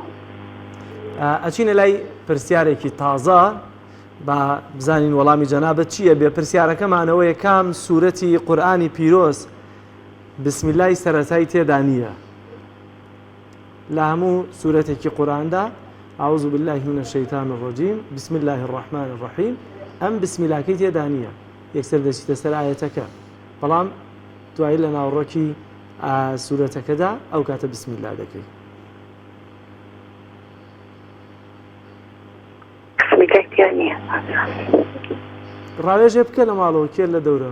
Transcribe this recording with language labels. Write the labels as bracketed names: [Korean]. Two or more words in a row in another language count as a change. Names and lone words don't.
[Central Kurdish] ئەچینە لای پرسیارێکی تازە با بزانین وەڵامی جەنابەت چییە. بێ پرسیارەکەمانەوەیە کام سوورەتی قورئانی پیرۆز بسمیلای سەرەتای تێدا نییە لە هەموو سوورەتێکی قورئاندا. [Arabic] أعوذ بالله من الشيطان الرجيم بسم الله الرحمن الرحيم [Central Kurdish] ئەم بسمیلاکەی تێدا نییە یەکسەر دەچیتە سەر ئاەتەکە بەڵام دوایی لە ناوڕۆکی سوورەتەکەدا ئەو کاتە بسمیلا دەکەی. ڕاوێژێ بکە لە ماڵەوە کێر لە دەورە.